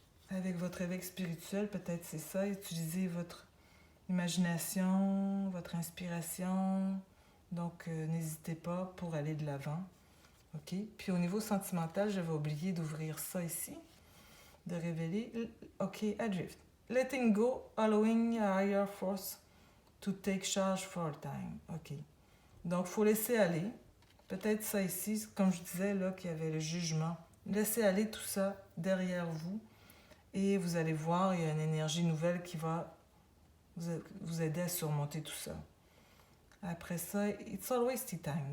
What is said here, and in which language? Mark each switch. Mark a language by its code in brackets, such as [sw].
[fr] Avec votre éveil spirituel, peut-être c'est ça. Utilisez votre imagination, votre inspiration. Donc, n'hésitez pas pour aller de l'avant. OK? Puis au niveau sentimental, j'avais oublié d'ouvrir ça ici. De révéler. OK, Adrift. [en] Letting go, allowing a higher force to take charge for a time. OK. [fr] Donc, il faut laisser aller. Peut-être ça ici, comme je disais, là, qu'il y avait le jugement. Laissez aller tout ça derrière vous. Et vous allez voir, il y a une énergie nouvelle qui va vous aider à surmonter tout ça. Après ça, [en] it's always tea time.